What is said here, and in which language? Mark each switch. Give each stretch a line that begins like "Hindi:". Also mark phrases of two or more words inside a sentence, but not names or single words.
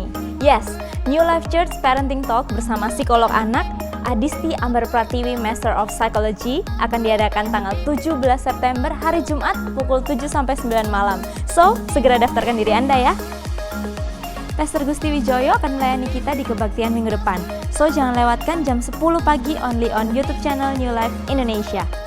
Indonesian: Yes, New Life Church Parenting Talk bersama psikolog anak Adisti Ambar Pratiwi
English: Master of Psychology
Indonesian: akan diadakan tanggal 17 September hari Jumat pukul 7-9 malam. So, segera daftarkan diri Anda ya. Pastor Gusti Wijoyo akan melayani kita di kebaktian minggu depan. So, jangan lewatkan jam 10 pagi
English: only on YouTube channel
Indonesian: New Life Indonesia.